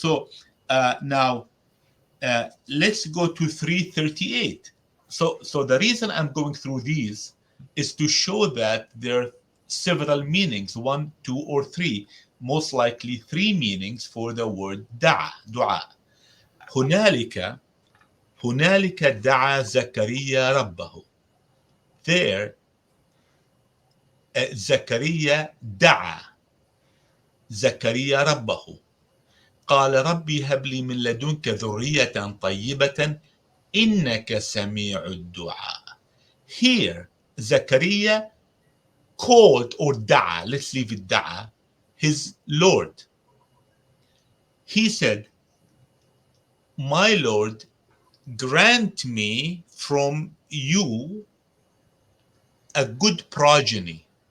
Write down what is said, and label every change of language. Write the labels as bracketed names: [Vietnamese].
[English] So now let's go to 338. So the reason I'm going through these is to show that there are several meanings, one, two, or three, most likely three meanings for the word dua. [Arabic] هنالك هنالك دعا زكريا ربه. [English] There, [Arabic] زكريا دعا زكريا ربه. قال ربي هب لي من لدنك ذرية طيبة إنك سميع الدعاء. [English] Here, Zachariah called, or da'a, let's leave it da'a, his Lord. He said, my Lord, grant me from you a good progeny.